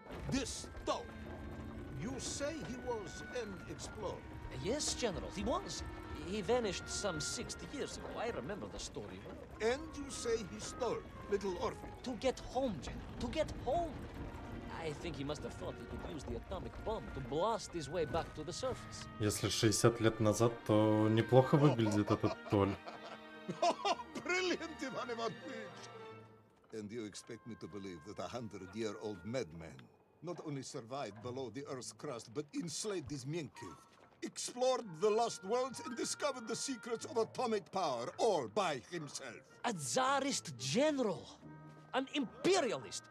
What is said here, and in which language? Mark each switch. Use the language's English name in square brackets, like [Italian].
[English] This Tol, you say he was an explorer? Yes, General, he was. He vanished some 60 years ago. I remember the story well. And you say he stole little Orpheus? To get home, General. To get home. I think he must have thought he could use the atomic bomb to blast his way back to the surface. [Russian] Если 60 лет назад, то неплохо выглядит этот Толь. [English] Brilliant, Ivan Ivanovich! And you expect me to believe that a 100-year-old madman not only survived below the Earth's crust, but enslaved his Menkiv, explored the lost worlds, and discovered the secrets of atomic power, all by himself? A Tsarist general. An imperialist.